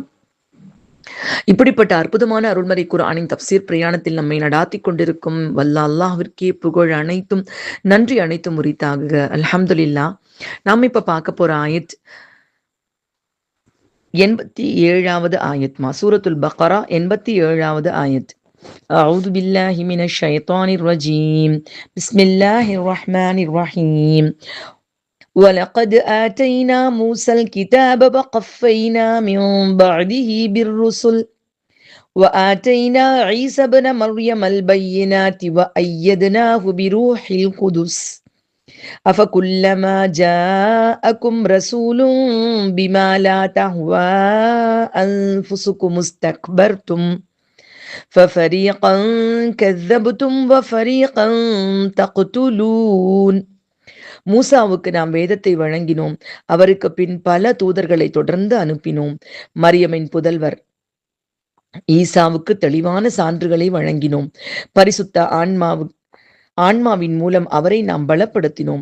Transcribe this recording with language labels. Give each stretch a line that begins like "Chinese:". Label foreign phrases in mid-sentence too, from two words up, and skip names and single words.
Tamil: இப்படிப்பட்ட அற்புதமான அருள்மறை குர்ஆனின் தப்சீர் பிரயாணத்தில் நம்மை நடாத்தி கொண்டிருக்கும் வல்ல அல்லாஹ்விற்கே புகழ் அனைத்தும் நன்றி அனைத்தும் உரித்தாகுக. அல்ஹம்துலில்லாஹ். நாம் இப்ப பார்க்க போற ஆயத் 87வது ஆயத்மா, சூரத்துல் பக்ரா 87வது ஆயத்.
Arabic: أعوذ بالله من الشيطان الرجيم بسم الله الرحمن الرحيم ولقد آتينا موسى الكتاب وقفينا من بعده بالرسل وآتينا عيسى ابن مريم البينات وأيدناه بروح القدس أفكلما جاءكم رسول بما لا تهوى أنفسكم استكبرتم ففريقا كذبتم وفريقا تقتلون.
Tamil: மூசாவுக்கு நாம் வேதத்தை வழங்கினோம், அவருக்கு பின் பல தூதர்களை தொடர்ந்து அனுப்பினோம். மரியமின் புதல்வர் ஈசாவுக்கு தெளிவான சான்றுகளை வழங்கினோம். பரிசுத்த ஆன்மாவின் மூலம் அவரை நாம் பலப்படுத்தினோம்.